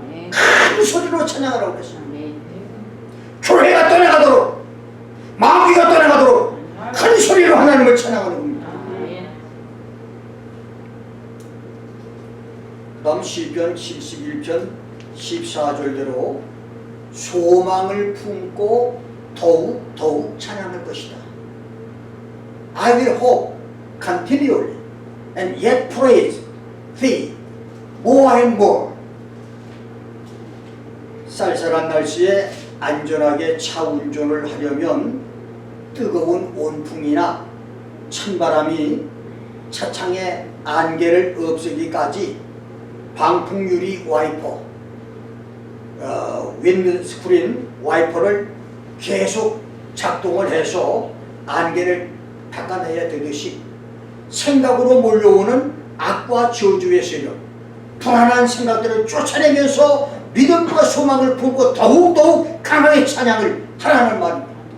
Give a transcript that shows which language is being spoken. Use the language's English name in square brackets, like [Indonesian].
[Korean] 큰 소리로 찬양하라고 했습니다. 교회가 떠나가도록 마귀가 떠나가도록 큰 소리로 하나님을 찬양하는 겁니다. 그 다음 시편 71편 14절대로 소망을 품고 더욱 찬양할 것이다. [English] I will hope continually and yet praise thee more and more. [Korean] 쌀쌀한 날씨에 안전하게 차 운전을 하려면 뜨거운 온풍이나 찬바람이 차창의 안개를 없애기까지 방풍유리 와이퍼, 윈드스크린 와이퍼를 계속 작동을 해서 안개를 닦아내야 되듯이 생각으로 몰려오는 악과 저주의 세력, 불안한 생각들을 쫓아내면서 믿음과 소망을 품고 더욱더욱 강하게 찬양을 하라는 말입니다.